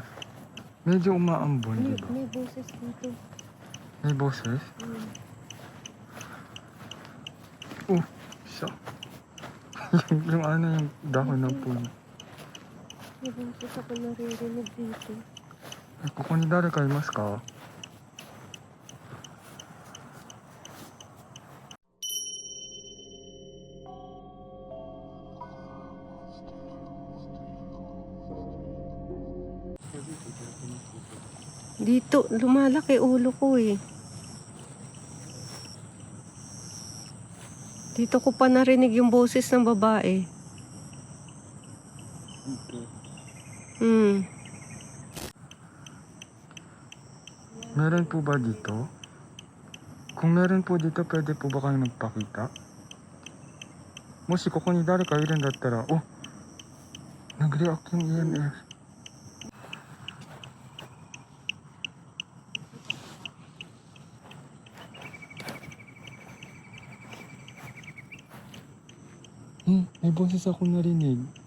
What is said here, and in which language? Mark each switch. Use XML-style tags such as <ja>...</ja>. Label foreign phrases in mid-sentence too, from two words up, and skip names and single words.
<tl>Medyo umaambon, di ba? May boses dito. May boses? Oh, siya. yung ano yung dahon ng puno. May boses ako naririnig dito.</tl> <ja>Eh, ここに誰かいますか?</ja> <tl>Dito, lumalaki ulo ko eh. Dito ko pa narinig yung boses ng babae. Meron po ba dito? Kung meron po dito, pwede po ba kayo magpakita?</tl> <ja>もしここに誰かいるんだったら、</ja> <tl>oh, nag-react yung EMF. May boses ako narinig.</tl>